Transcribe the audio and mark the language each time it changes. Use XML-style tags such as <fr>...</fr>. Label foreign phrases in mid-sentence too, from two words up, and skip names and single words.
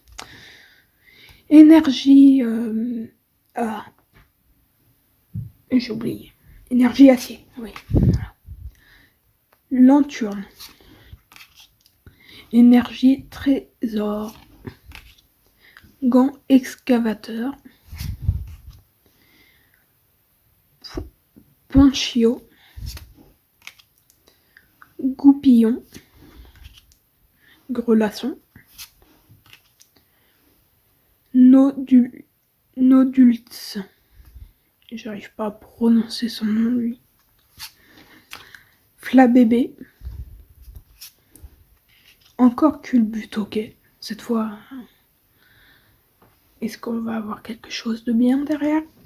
<fr>Énergie j'ai oublié. Énergie acier, oui. Lanturne. Énergie trésor. Gant excavateur. Ponchio. Goupillon. Grelasson. Nodulz. J'arrive pas à prononcer son nom, lui. Flabébé. Encore Culbute, ok. Cette fois, est-ce qu'on va avoir quelque chose de bien derrière?</fr>